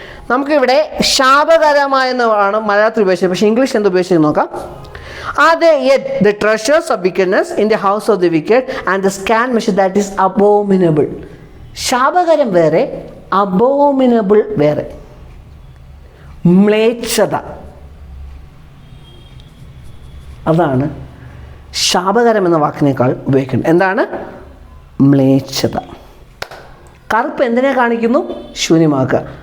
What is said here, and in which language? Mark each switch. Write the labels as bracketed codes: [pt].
[ml] നമുക്കിവിടെ ശാപകരമായെന്നാണ് മലയാളത്തിൽ ഉപയോഗിച്ചത്. പക്ഷേ ഇംഗ്ലീഷ് എന്ത് ഉപയോഗിച്ചത് നോക്കാം. [en] Are they yet the treasures of wickedness in the house of the wicked, and the scant measure that is abominable. [ml] ശാപകരം വേറെ, അബോമിനബിൾ വേറെ. മ്ലേച്ഛത, അതാണ് ശാപകരം എന്ന വാക്കിനേക്കാൾ ഉപയോഗിക്കുന്നത്. എന്താണ് മ്ലേച്ഛത? കറുപ്പ് എന്തിനെ കാണിക്കുന്നു? ശൂന്യമാക്കുക.